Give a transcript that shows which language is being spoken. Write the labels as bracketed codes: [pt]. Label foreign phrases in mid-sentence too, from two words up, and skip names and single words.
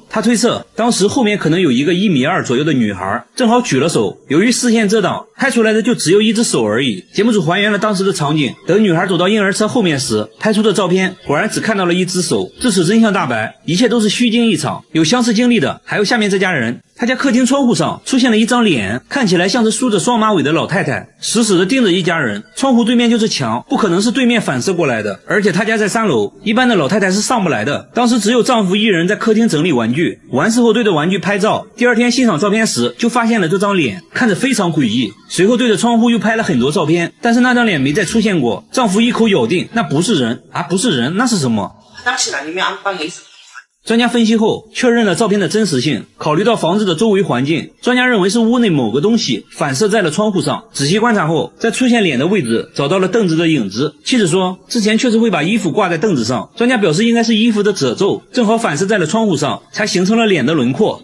[zh] 他推測當時後面可能有一個1.2米左右的女孩，正好舉了手，由於視線遮擋，拍出來的就只有一隻手而已。節目組還原了當時的場景，等女孩走到嬰兒車後面時，拍出的照片果然只看到了一隻手。至此真相大白，一切都是虛驚一場。有相似經歷的還有下面這家人。他家客廳窗戶上出現了一張臉，看起來像是梳着雙馬尾的老太太，死死地盯着一家人。窗戶對面就是牆，不可能是对面反射過來的，而且他家在3樓，一般的老太太是上不來的。当時只有丈夫一人在客廳整理玩具，完事後对着玩具拍照，第2天欣賞照片時就發現了這張臉，看着非常詭異。隨後對着窗戶又拍了很多照片，但是那張臉沒再出現過。丈夫一口咬定那不是人啊，不是人，那是什麼？專家分析後確認了照片的真實性，考慮到房子的周圍環境，專家認為是屋內某個東西反射在了窗戶上。仔細觀察後，在出現臉的位置找到了凳子的影子。妻子說之前確實會把衣服掛在凳子上，專家表示應該是衣服的褶皺正好反射在了窗戶上，才形成了臉的輪廓。